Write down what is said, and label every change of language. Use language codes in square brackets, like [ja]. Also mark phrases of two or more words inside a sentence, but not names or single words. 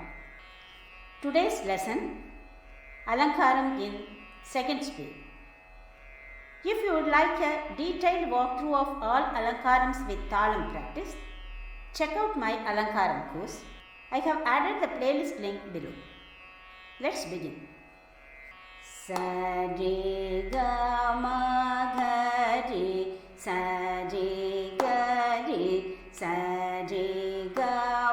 [en] Today's lesson, Alankaram in second speed. If you would like a detailed walkthrough of all Alankarams with talam practice, check out my Alankaram course. I have added the playlist link below. Let's begin. Sari ga ma ga ri, sari ga ri, sari ga